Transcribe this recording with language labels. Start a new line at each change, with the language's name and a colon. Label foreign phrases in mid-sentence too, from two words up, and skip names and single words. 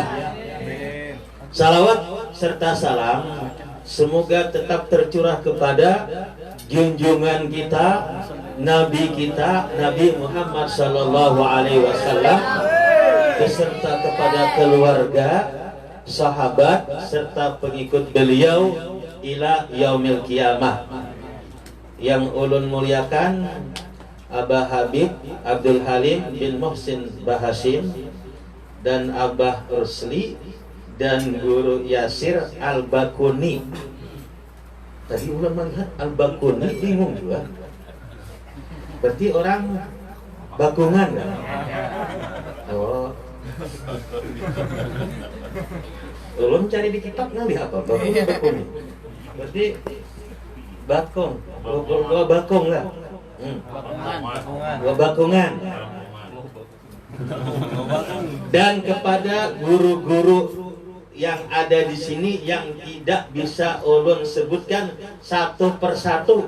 Indonesian: Salawat serta salam semoga tetap tercurah kepada junjungan kita, Nabi kita, Nabi Muhammad
Arabic: صلى الله عليه وسلم,
Indonesian: beserta kepada keluarga, sahabat serta pengikut beliau
Arabic: إلى يوم القيامة.
Indonesian: Yang ulun muliakan Abah Habib Abdul Halim bin Muhsin Bahasim dan Abah Rusli dan Guru Yasir Al-Bakuni. Tadi ulun melihat Al-Bakuni bingung juga. Berarti orang Bakungan kan? Oh. Ulun cari di kitab nabi apa? Bakuni. Berarti Bakung. Gua Bakung lah. Gua Bakungan. Dan kepada guru-guru yang ada di sini yang tidak bisa ulun sebutkan satu persatu.